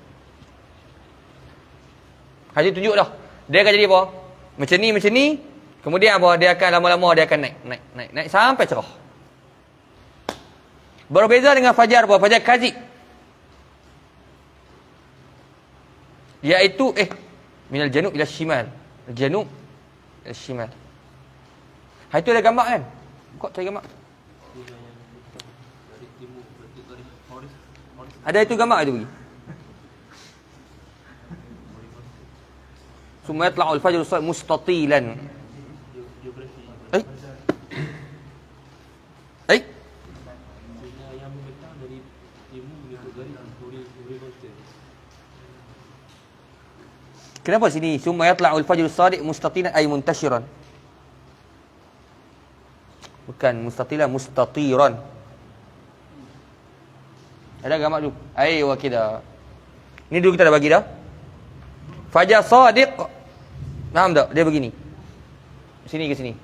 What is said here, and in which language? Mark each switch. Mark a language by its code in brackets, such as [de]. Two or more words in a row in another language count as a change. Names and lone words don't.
[ms] Haji tunjuk dah. Dia akan jadi apa? Macam ni. Kemudian apa? Dia akan lama-lama dia akan naik sampai cerah. Berbeza dengan fajar apa? Fajar kazib. [ar] Iaitu من الجنوب إلى الشمال. جنوب إلى شمال. [ms] Itu ada gambar kan? Kok cari gambar? Ada itu gambar itu bagi. [ar] ثم يطلع الفجر مستطيلا. [ms] Kenapa sini [ar] ثم يطلع الفجر الصادق مستطيلا أي منتشرا? [ms] Bukan [ar] مستطيلا مستطيرا. [ms] Ada gambar dulu. [ar] أيوه كده. [ms] Ni dulu kita dah bagi dah. Fajar sadiq. Faham tak? Dia begini. Sini ke sini.